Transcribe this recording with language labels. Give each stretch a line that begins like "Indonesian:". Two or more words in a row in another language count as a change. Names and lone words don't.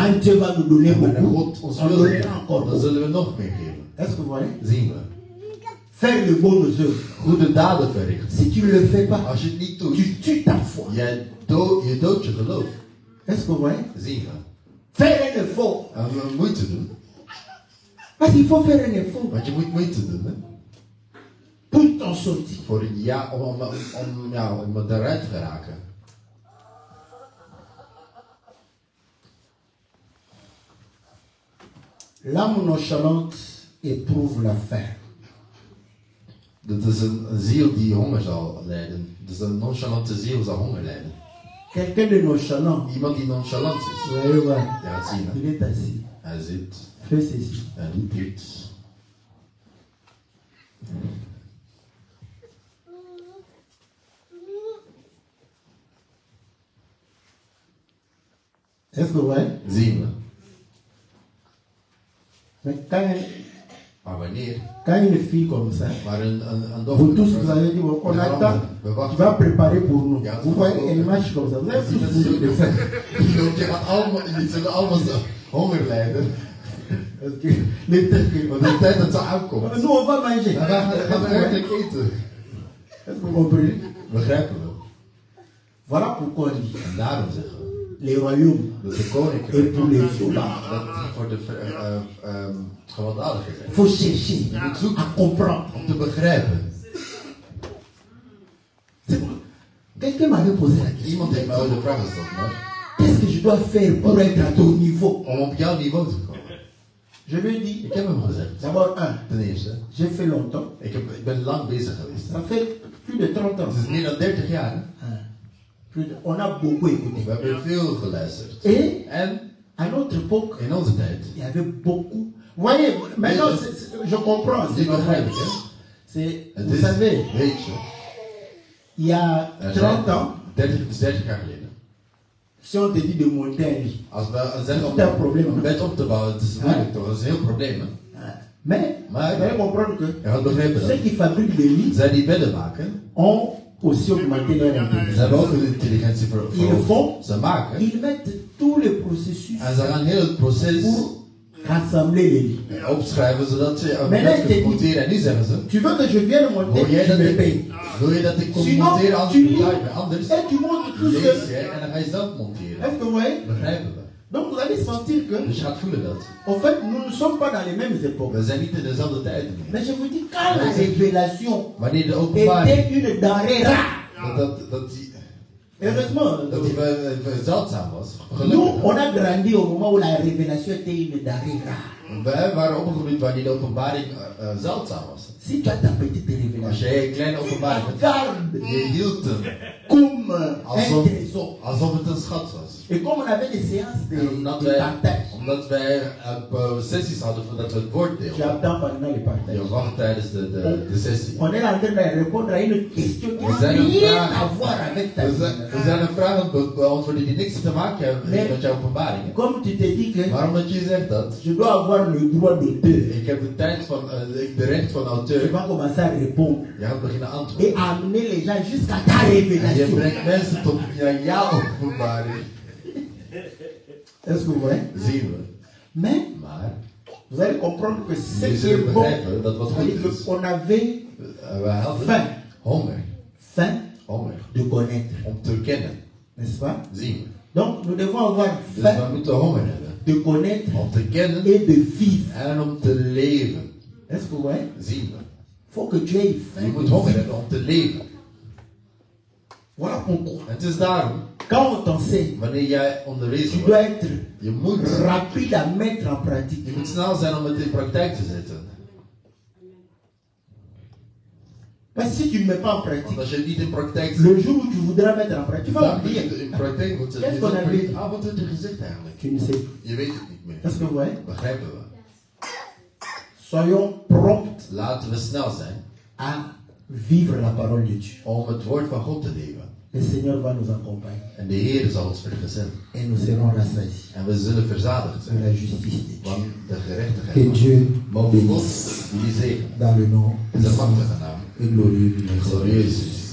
French: Quand Dieu va nous donner
Dutch: En wanneer
French: beaucoup,
Dutch: God ons
French: on
Dutch: wil,
French: donnera encore
Dutch: dan
French: beaucoup.
Dutch: zullen we nog meer geven.
French: Est-ce que vous voyez?
Dutch: Zien we.
French: Faire de bonnes œuvres.
Dutch: Goede daden verrichten.
French: Si tu ne le fais pas,
Dutch: Als je het niet doet,
French: tu tues ta foi.
Dutch: je doodt je geloof.
French: Est-ce que vous voyez?
Dutch: Zien we.
French: Faire un effort.
Dutch: En we moeite doen.
French: Parce qu'il faut faire un effort
Dutch: Want je moet moeite doen. Hè?
French: pour t'en sortir.
Dutch: Voor om eruit te geraken.
French: L'âme nonchalante éprouve la faim.
Dutch: Dat is een ziel die honger zal lijden. Dus een nonchalante ziel zal honger lijden.
French: Quelqu'un de nonchalant,
Dutch: Iemand die nonchalant is.
French: vous allez voir,
Dutch: Je gaat zien. Hè?
French: il est assis.
Dutch: Hij zit.
French: Fais ceci.
Dutch: Hij doet iets.
French: Est-ce que vous voyez?
Dutch: Zien we.
French: Mais
Dutch: Maar wanneer?
French: quand une fille comme ça,
Dutch: Maar een
French: vous tous
Dutch: dochter.
French: vous avez dit, bon, on
Dutch: We
French: attend,
Dutch: wachten. We
French: tu
Dutch: wachten.
French: vas préparer pour nous.
Dutch: Ja,
French: Vous voyez, elle marche comme ça. Vous avez tous voulu le faire.
Dutch: Die zullen allemaal zo honger lijden.
French: Parce que les temps que-
Dutch: Want de tijd dat ze aankomt.
French: Nous, on va manger.
Dutch: Dan gaan we werkelijk eten.
French: Est-ce que vous comprenez?
Dutch: Begrijpen we.
French: Voilà pourquoi on dit,
Dutch: En daarom zeggen we.
French: les royaumes
Dutch: Dat de
French: et
Dutch: koninkrijk.
French: pour les violents.
Dutch: Dat die voor de gewelddadigen zijn.
French: Il faut chercher à comprendre.
Dutch: Om te begrijpen.
French: C'est bon. Quelqu'un m'avait posé la question.
Dutch: Iemand heeft mij ooit de vraag gesteld. Maar
French: Qu'est-ce que je dois faire pour être à ton niveau?
Dutch: om op jouw niveau te komen.
French: Je lui ai dit,
Dutch: Ik heb hem gezegd.
French: d'abord, un,
Dutch: Ten eerste.
French: j'ai fait longtemps.
Dutch: Ik ben lang bezig geweest.
French: Ça fait plus de 30 ans.
Dutch: Het is meer dan 30 jaar. Hè?
French: On a beaucoup écouté.
Dutch: We hebben veel geluisterd.
French: Et
Dutch: En
French: à notre époque,
Dutch: in onze tijd.
French: il y avait beaucoup. Vous voyez, maintenant, je comprends. C'est
Dutch: Dit
French: normal.
Dutch: begrijp ik, hè?
French: C'est,
Dutch: Het
French: vous
Dutch: is,
French: savez,
Dutch: weet je,
French: il y a 30 ans,
Dutch: 30 jaar geleden.
French: si on te dit de monter un lit,
Dutch: Als we zeggen om Dat is een probleem, hè? een bed op te bouwen, het is moeilijk toch? Dat is een heel probleem. Hè?
French: mais
Dutch: Maar
French: vous allez comprendre que
Dutch: je gaat begrijpen
French: ceux
Dutch: dat
French: qui fabriquent des lits
Dutch: zij die bedden maken,
French: ont aussi augmenté leur
Dutch: ze
French: intelligence.
Dutch: hebben ook een intelligentie
French: Ils font,
Dutch: Ze maken
French: ils mettent tous les processus
Dutch: en ze gaan heel het proces
French: pour rassembler les lits.
Dutch: opschrijven zodat ze een Maar bed net kunnen dit- monteren. En nu zeggen ze,
French: Tu veux que je vienne monter,
Dutch: wil jij
French: tu
Dutch: dat
French: me payes.
Dutch: wil je dat ik kom
French: Sinon,
Dutch: monteren,
French: tu
Dutch: anders
French: lis
Dutch: betaal je mij. Anders
French: et tu montes tout
Dutch: lees
French: seul.
Dutch: je en dan ga je zelf monteren.
French: Est-ce que vous voyez?
Dutch: Begrijpen we.
French: Donc vous allez sentir que,
Dutch: Dus je gaat voelen dat.
French: en fait, nous ne sommes pas dans les mêmes époques.
Dutch: We zijn niet in dezelfde tijd meer.
French: Mais je vous dis, quand la révélation
Dutch: Wanneer de openbaring,
French: était une denrée rare,
Dutch: dat die
French: heureusement,
Dutch: zeldzaam was.
French: nous,
Dutch: Gelukkig.
French: on a grandi au moment où la révélation était une denrée rare.
Dutch: Wij waren opgegroeid wanneer de openbaring zeldzaam was.
French: Si tu as ta petite
Dutch: Als
French: révélation,
Dutch: jij een kleine openbaring had,
French: garde
Dutch: je hield hem
French: comme un
Dutch: alsof,
French: trésor.
Dutch: alsof het een schat was.
French: Et comme on avait des séances
Dutch: En
French: de partage,
Dutch: omdat wij sessies hadden voordat we het woord
French: tu
Dutch: deelden.
French: attends pendant les partages.
Dutch: Je wacht tijdens de sessie.
French: On est en train de répondre à une question qui
Dutch: We
French: n'a
Dutch: zijn een
French: rien à
Dutch: vraag.
French: voir avec ta
Dutch: We
French: vie.
Dutch: zijn een vraag aan het beantwoorden die niks te maken hebben Nee. met jouw openbaringen.
French: Comme tu te dis que
Dutch: Maar omdat je zegt dat,
French: je dois avoir le droit d'auteur,
Dutch: ik heb de recht van
French: tu
Dutch: auteur,
French: vas commencer à répondre
Dutch: je gaat beginnen antwoorden.
French: et amener les gens jusqu'à ta
Dutch: En je
French: révélation.
Dutch: brengt mensen tot jouw openbaring.
French: Est-ce que vous voyez?
Dutch: Zien we.
French: Mais
Dutch: Maar
French: vous allez comprendre que ce
Dutch: jullie
French: qui
Dutch: zullen
French: est bon,
Dutch: begrijpen dat wat goed
French: c'est-à-dire
Dutch: is.
French: qu'on avait
Dutch: We hadden
French: faim,
Dutch: honger.
French: faim
Dutch: Honger.
French: de connaître,
Dutch: Om te kennen.
French: n'est-ce pas?
Dutch: Zien we.
French: Donc nous devons avoir
Dutch: Dus
French: faim
Dutch: we moeten honger hebben.
French: de connaître
Dutch: Om te kennen
French: et de vivre.
Dutch: en om te leven.
French: Est-ce que vous voyez?
Dutch: Zien we.
French: Il faut que tu aies faim
Dutch: Je moet
French: de
Dutch: honger
French: vivre.
Dutch: hebben om te leven.
French: Voilà pourquoi.
Dutch: Het is daarom,
French: Quand on t'enseigne,
Dutch: wanneer jij onderwezen
French: tu dois
Dutch: wordt,
French: être
Dutch: je moet
French: rapide à mettre en pratique.
Dutch: Je moet snel zijn om het in praktijk te zetten.
French: Parce que si tu ne mets pas en
Dutch: Want
French: pratique,
Dutch: als je het niet in praktijk zet,
French: le jour où tu voudras mettre en pratique, tu vas
Dutch: dan
French: oublier.
Dutch: moet je het in praktijk moeten
French: Qu'est-ce
Dutch: zetten.
French: qu'on a dit?
Dutch: Ah, wat werd er gezegd eigenlijk?
French: Tu ne sais plus.
Dutch: Je weet het niet meer.
French: Est-ce que vous voyez?
Dutch: Begrijpen we?
French: Soyons prompts
Dutch: Laten we snel zijn
French: à vivre la parole de Dieu.
Dutch: om het woord van God te leven.
French: Le Seigneur va nous accompagner
Dutch: En de Heer zal ons vergezellen.
French: et nous serons rassasiés
Dutch: En we zullen verzadigd
French: de la
Dutch: zijn
French: justice de Dieu.
Dutch: van de
French: Que
Dutch: gerechtigheid.
French: Dieu
Dutch: Mogen God
French: bénisse
Dutch: jullie zegenen.
French: dans le nom
Dutch: In de
French: puissant
Dutch: machtige naam.
French: et glorieux du Messie.
Dutch: Glorieus.